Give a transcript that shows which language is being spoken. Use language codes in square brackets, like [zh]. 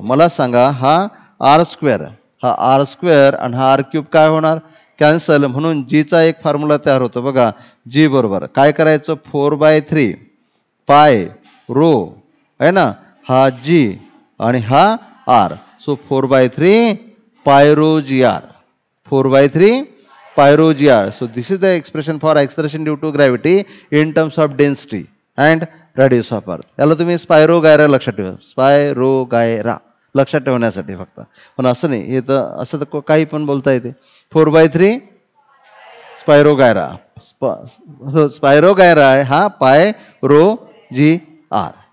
[mr] मला सांगा हा आर स्क्वेअर, हा आर स्क्वेअर आणि हा आर क्यूब काय होणार, कॅन्सल. म्हणून जीचा एक फॉर्म्युला तयार होतो बघा. जी बरोबर काय करायचं, 4/3 पाय रो आहे ना, हा जी आणि हा आर. सो 4/3 पाय रो जी आर, 4/3 पाय row G R. [en] So this is the expression for acceleration due to gravity in terms of density and radius of earth. [mr] याला तुम्ही स्पायरो गायरा लक्षात ठेवा, स्पायरो गायरा लक्षात ठेवण्यासाठी फक्त. पण असं नाही, हे तर असं तर काही पण बोलता येते. 4/3 स्पायरो गायरा, स्पायरो गायरा आहे हा पाय रो जी आर.